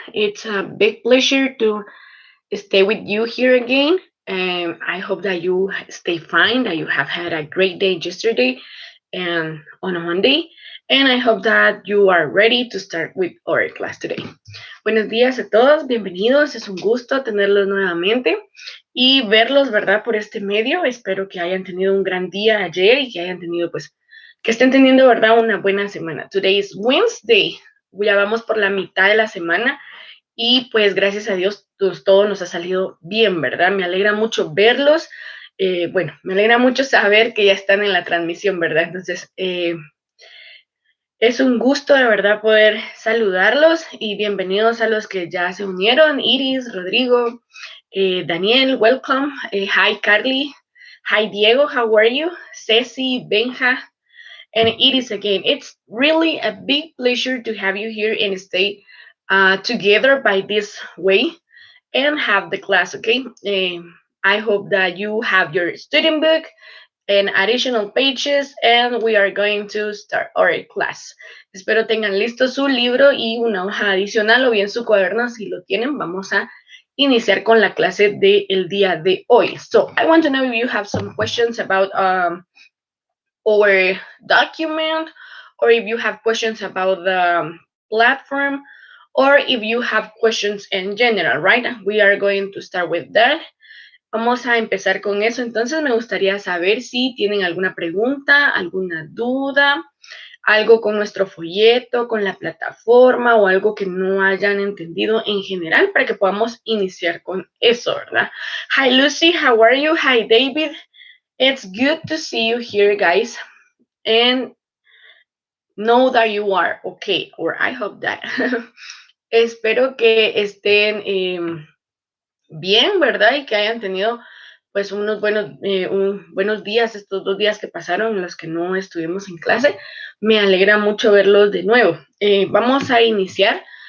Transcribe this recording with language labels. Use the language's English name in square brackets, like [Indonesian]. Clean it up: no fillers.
[English] It's a big pleasure to stay with you here again. And I hope that you stay fine, that you have had a great day yesterday and on a Monday. And I hope that you are ready to start with our class today. [Spanish] Buenos días a todos, bienvenidos. Es un gusto tenerlos nuevamente y verlos, ¿verdad? Por este medio. Espero que hayan tenido un gran día ayer y que hayan tenido, pues, que estén teniendo, ¿verdad? Una buena semana. [English] Today is Wednesday. [Spanish] Ya vamos por la mitad de la semana y pues gracias a Dios pues, todo nos ha salido bien, ¿verdad? Me alegra mucho verlos. Bueno, me alegra mucho saber que ya están en la transmisión, ¿verdad? Entonces, es un gusto de verdad poder saludarlos y bienvenidos a los que ya se unieron. [English] Iris, Rodrigo, Daniel, welcome. Hi, Carly. Hi, Diego, how are you? Ceci, Benja, and it is again. It's really a big pleasure to have you here and stay together by this way and have the class. Okay. I hope that you have your student book and additional pages and we are going to start our class. [Spanish] Espero tengan listo su libro y una hoja adicional o bien su cuaderno. Si lo tienen, vamos a iniciar con la clase del día de hoy. [English] So I want to know if you have some questions about our document, or if you have questions about the platform, or if you have questions in general, right? We are going to start with that. [Spanish] Vamos a empezar con eso. Entonces me gustaría saber si tienen alguna pregunta, alguna duda, algo con nuestro folleto, con la plataforma o algo que no hayan entendido en general para que podamos iniciar con eso, ¿verdad? [English] Hi Lucy, how are you? Hi David. It's good to see you here, guys. And know that you are okay, or I hope that. [Spanish] Espero que estén bien, ¿verdad? Y que hayan tenido pues buenos días, estos 2 días que pasaron en los que no estuvimos en clase. Me alegra mucho verlos de nuevo. Vamos a iniciar.